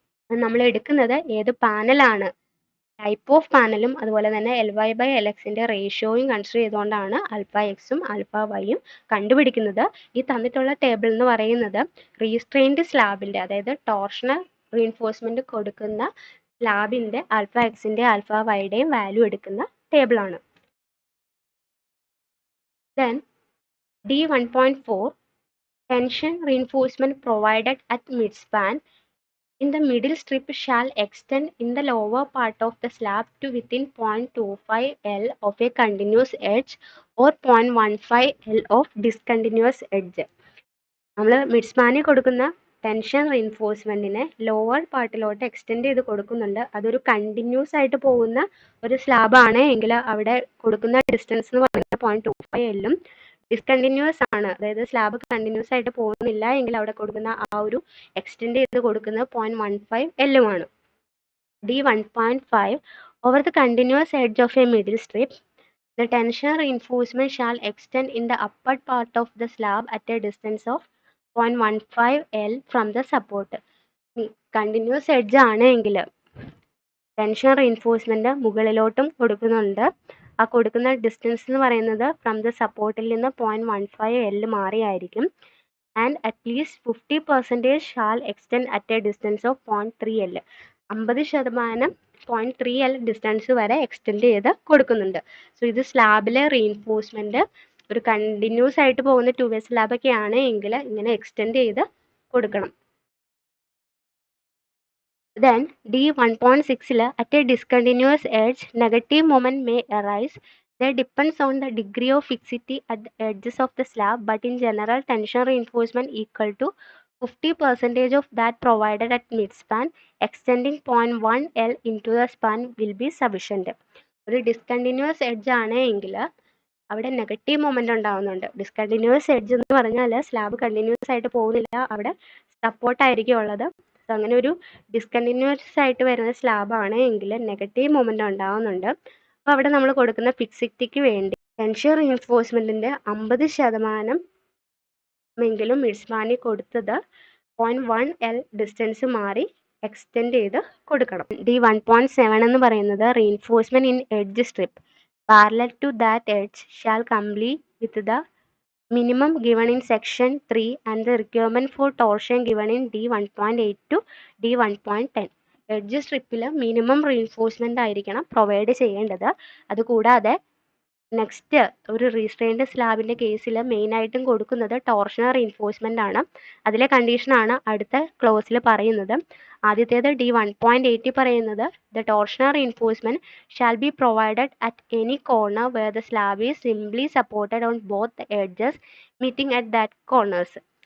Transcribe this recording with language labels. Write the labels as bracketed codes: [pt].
[ml] നമ്മൾ എടുക്കുന്നത് ഏത് പാനലാണ്, ടൈപ്പ് ഓഫ് പാനലും അതുപോലെ തന്നെ Ly/Lxന്റെ റേഷ്യോയും കൺസിഡർ ചെയ്തുകൊണ്ടാണ് ആൽഫ എക്സും ആൽഫ വൈയും കണ്ടുപിടിക്കുന്നത്. ഈ തന്നിട്ടുള്ള ടേബിൾ എന്ന് പറയുന്നത് റീസ്ട്രെയിൻഡ് സ്ലാബിന്റെ അതായത് ടോർഷണൽ റീഇൻഫോഴ്സ്മെന്റ് കൊടുക്കുന്ന സ്ലാബിന്റെ ആൽഫ എക്സിന്റെ ആൽഫ വൈയുടെയും വാല്യൂ എടുക്കുന്ന ടേബിൾ ആണ്. [en] Then D1.4 tension reinforcement provided at midspan in the middle strip shall extend in the lower part of the slab to within 0.25 L of a continuous edge or 0.15 L of discontinuous edge. [ml] നമ്മൾ മിഡ്സ്പാനിൽ കൊടുക്കുന്ന tension റീഇൻഫോഴ്സ്മെന്റിനെ lower പാർട്ടിലോട്ട് extend ചെയ്ത് കൊടുക്കുന്നുണ്ട്. അതൊരു continuous ആയിട്ട് പോകുന്ന ഒരു slab ആണ് എങ്കിൽ അവിടെ കൊടുക്കുന്ന ഡിസ്റ്റൻസ് എന്ന് പറയുന്നത് 0.25 L ഡിസ്കണ്ടിന്യൂസ് ആണ്, അതായത് സ്ലാബ് കണ്ടിന്യൂസ് ആയിട്ട് പോകുന്നില്ല എങ്കിൽ അവിടെ കൊടുക്കുന്ന ആ ഒരു എക്സ്റ്റെൻഡ് ചെയ്ത് കൊടുക്കുന്നത് 0.15 L ആണ്. [en] D1.5 over the continuous edge of a middle strip the tension reinforcement shall extend in the upper part of the slab at a distance of 0.15 L from the support. [ml] Continuous edge ആണ് എങ്കിൽ tension reinforcement മുകളിലോട്ടും കൊടുക്കുന്നുണ്ട്. ആ കൊടുക്കുന്ന distance എന്ന് പറയുന്നത് from the സപ്പോർട്ടിൽ നിന്ന് 0.15 L മാറിയായിരിക്കും. [en] And at least 50% shall extend at a distance of 0.3 L. [ml] 50% 0.3 L distance വരെ extend ചെയ്ത് കൊടുക്കുന്നുണ്ട്. സോ ഇത് സ്ലാബിലെ റീഇൻഫോഴ്സ്മെന്റ് ഒരു കണ്ടിന്യൂസ് ആയിട്ട് പോകുന്ന 2-way സ്ലാബ് ഒക്കെ ആണ് എങ്കിൽ ഇങ്ങനെ എക്സ്റ്റെൻഡ് ചെയ്ത് കൊടുക്കണം. [en] Then D1.6 at a discontinuous edge negative moment may arise. That depends on the degree of fixity at the edges of the slab, but in general tension reinforcement equal to 50% of that provided at midspan. Extending 0.1 L into the span will be sufficient. [ml] ഒരു discontinuous edge ആണ് എങ്കിൽ അവിടെ negative moment ഉണ്ടാവുന്നുണ്ട്. Discontinuous edge എന്ന് പറഞ്ഞാൽ slab continuous ആയിട്ട് പോകുന്നില്ല, അവിടെ സപ്പോർട്ടായിരിക്കും ഉള്ളത്. സോ അങ്ങനെ ഒരു ഡിസ്കണ്ടിന്യൂസ് ആയിട്ട് വരുന്ന സ്ലാബ് ആണ് എങ്കിൽ നെഗറ്റീവ് മൊമെന്റ് ഉണ്ടാവുന്നുണ്ട്. അപ്പോൾ അവിടെ നമ്മൾ കൊടുക്കുന്ന ഫിക്സിറ്റിക്ക് വേണ്ടി ടെൻഷൻ റീഇൻഫോഴ്സ്മെന്റിന്റെ 50% എങ്കിലും മിഡ്സ്പാനിൽ കൊടുത്തത് 0.1 L ഡിസ്റ്റൻസ് മാറി എക്സ്റ്റെൻഡ് ചെയ്ത് കൊടുക്കണം. [en] D1.7 [ml] എന്ന് പറയുന്നത് [en] Reinforcement in edge strip parallel to that edge shall complete with the minimum given in section 3 and the requirement for torsion given in D1.8 to D1.10. [ml] Edge സ്ട്രിപ്പിൽ minimum reinforcement ആയിരിക്കണം provide ചെയ്യേണ്ടത്. അതുകൂടാതെ next ഒരു restrained സ്ലാബിൻ്റെ കേസിൽ മെയിനായിട്ടും കൊടുക്കുന്നത് torsional reinforcement ആണ്. അതിലെ കണ്ടീഷനാണ് അടുത്ത ക്ലോസിൽ പറയുന്നത്. ആദ്യത്തേത് D1.80 പറയുന്നത് [en] The torsional reinforcement shall be provided at any corner where the slab is simply supported on both the edges meeting at that corners.